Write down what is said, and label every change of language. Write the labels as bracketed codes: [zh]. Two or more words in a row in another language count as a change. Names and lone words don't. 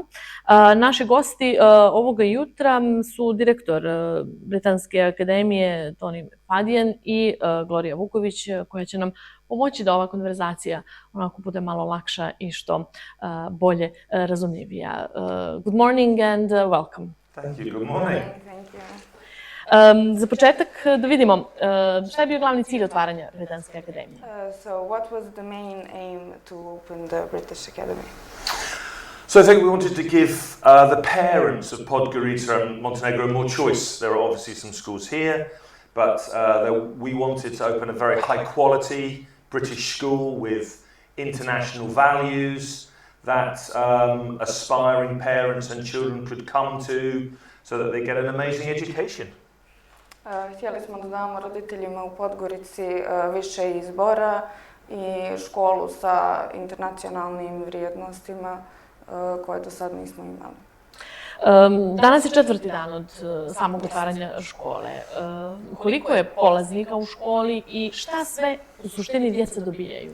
[sr] Naši gosti ovoga jutra su direktor Britanske akademije Toni Macfadyen i Gloria Vuković, koja će nam pomoći da ova konverzacija onako bude malo lakša i što bolje razumljivija. [en] Good morning and welcome. Thank you. Good morning. Thank you. [sr] Za početak da vidimo šta je bio glavni cilj otvaranja Britanske akademije. [en] So what was the main aim to open the British Academy? So I think we wanted to give the parents of Podgorica and Montenegro more choice. There are obviously some schools here, but we wanted to open a very high quality British school with international values that aspiring parents and children could come to so that they get an amazing education. [sr] Htjeli smo da damo roditeljima u Podgorici više izbora i školu sa internacionalnim vrijednostima koje do sad nismo imali. Danas je 4. dan od samog otvaranja škole. Koliko je polaznika u školi i šta sve u suštini djeca dobijaju?